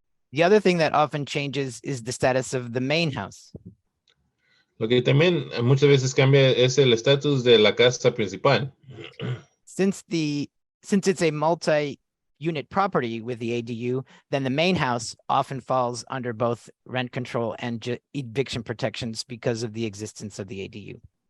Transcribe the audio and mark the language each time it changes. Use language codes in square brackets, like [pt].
[en] The other thing that often changes is the status of the main house. [es] Lo que también muchas veces cambia es el estatus de la casa principal. [en] Since it's a multi-unit property with the ADU, then the main house often falls under both rent control and eviction protections because of the existence of the ADU.